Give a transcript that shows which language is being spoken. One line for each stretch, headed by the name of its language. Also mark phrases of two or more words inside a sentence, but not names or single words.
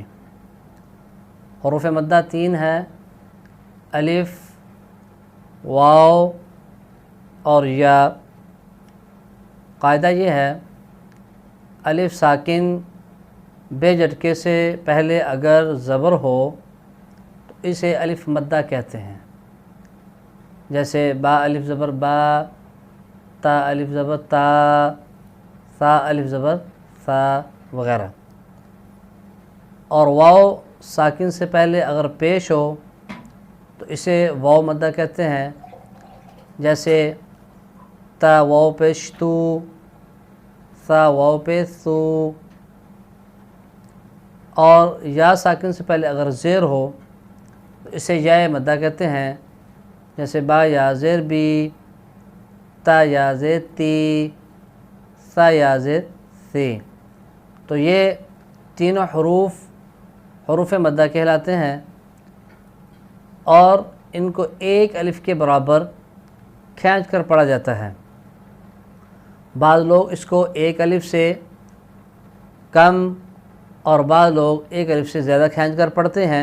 Urdu: حروف مدہ 3 ہے، الف، واو اور یا۔ قاعدہ یہ ہے، الف ساکن بے جھٹکے سے پہلے اگر زبر ہو تو اسے الف مدہ کہتے ہیں، جیسے با الف زبر با، تا الف زبر تا، ثا الف زبر ثا وغیرہ۔ اور واو ساکن سے پہلے اگر پیش ہو تو اسے واو مدہ کہتے ہیں، جیسے تا واو پیش تو، ثا واو پیش سو۔ اور یا ساکن سے پہلے اگر زیر ہو تو اسے یا مدہ کہتے ہیں، جیسے با یا زیر بی، تا یا زیر تی، ثا یا زیر سی۔ تو یہ تینوں حروف مدہ کہلاتے ہیں، اور ان کو ایک الف کے برابر کھینچ کر پڑھا جاتا ہے۔ بعض لوگ اس کو ایک الف سے کم اور بعض لوگ ایک الف سے زیادہ کھینچ کر پڑھتے ہیں۔